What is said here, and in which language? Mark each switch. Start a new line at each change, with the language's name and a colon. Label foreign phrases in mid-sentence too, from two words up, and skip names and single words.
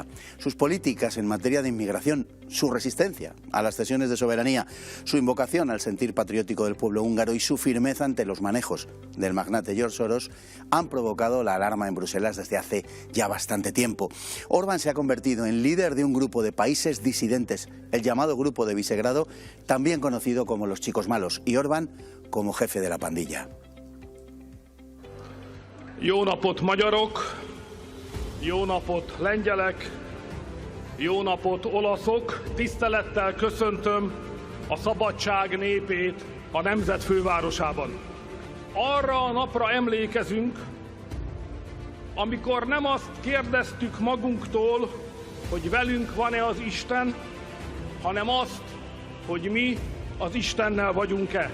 Spanish: Sus políticas en materia de inmigración, su resistencia a las cesiones de soberanía, su invocación al sentir patriótico del pueblo húngaro y su firmeza ante los manejos del magnate George Soros han provocado la alarma en Bruselas desde hace ya bastante tiempo. Orbán se ha convertido en líder de un grupo de países disidentes, el llamado Grupo de Visegrado, también conocido como los chicos malos, y Orbán como jefe de la pandilla.
Hungarian: Jó napot magyarok, jó napot lengyelek, jó napot olaszok, tisztelettel köszöntöm a szabadság népét a nemzet fővárosában. Arra a napra emlékezünk, amikor nem azt kérdeztük magunktól, hogy velünk van-e az Isten, hanem azt, hogy mi az Istennel vagyunk-e.